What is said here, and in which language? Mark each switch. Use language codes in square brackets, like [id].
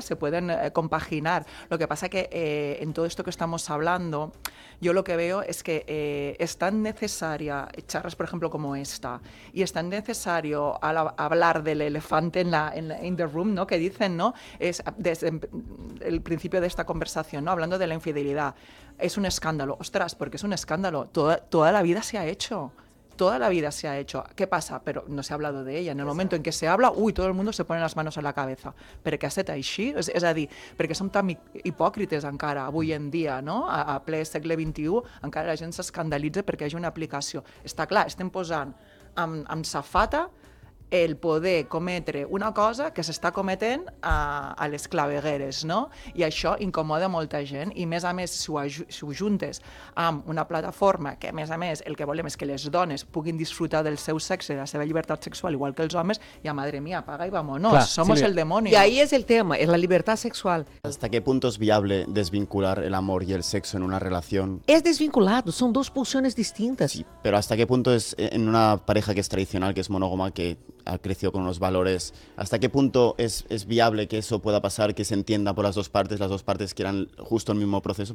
[es] Se pueden compaginar. Lo que pasa es que en todo esto que estamos hablando, yo lo que veo es que es tan necesaria charlas, por ejemplo, como esta, y es tan necesario hablar del elefante en [en] the room, [es] ¿no? Que dicen, ¿no? Es desde el principio de esta conversación, ¿no? Hablando de la infidelidad. Es un escándalo. Ostras, porque es un escándalo. Toda la vida se ha hecho. Toda la vida se ha hecho. ¿Qué pasa? Pero no se ha hablado de ella. En el momento en que se habla, uy, todo el mundo se pone las manos a la cabeza. [ca] ¿Per qué ha estat així? És a dir, perquè som tan hipòcrites encara avui en dia, no? A ple segle XXI, encara la gent s'escandalitza perquè hi ha una aplicació. Està clar, estem posant amb safata el poder cometre una cosa que s'està cometent a les clavegueres, no? I això incomoda molta gent, i a més si ho juntes amb una plataforma que a més el que volem és que les dones puguin disfrutar del seu sexe, de la seva llibertat sexual, igual que els homes, i [es] a madre mía, paga i vamonos, [ca] clar, [es] somos sí, el demonio. [ca] I ahí és el tema, és la llibertat sexual. [es] ¿Hasta qué punto es viable desvincular el amor y el sexo en una relación? Es desvinculado, son dos pulsiones distintas. Sí, pero ¿hasta qué punto es en una pareja que es tradicional, que es monógama, que ha crecido con los valores? ¿Hasta qué punto es viable que eso pueda pasar, que se entienda por las dos partes quieran justo el mismo proceso?